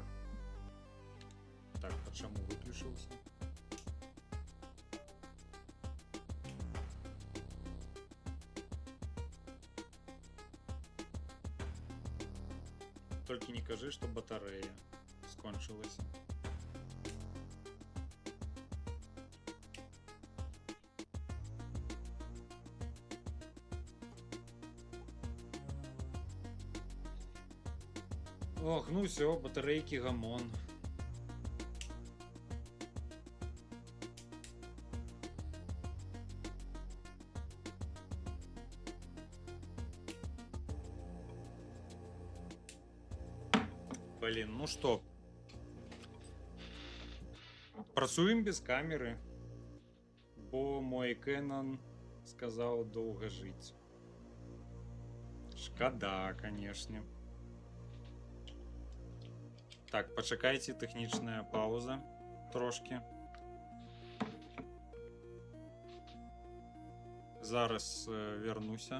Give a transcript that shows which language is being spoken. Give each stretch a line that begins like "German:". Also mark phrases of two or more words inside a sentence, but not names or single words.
Belarusian: Так, а чаму выключыўся? Толькі не кажы, што батарэя скончылася.
Russian: Ох, ну все, батарейки гамон. Блин, ну что,
Belarusian: працуем без камеры, бо мой Canon
Russian: сказал долго жить.
Belarusian: Шкода, конечно. Так, пачакайце, тэхнічная пауза трошки. Зараз вернуся.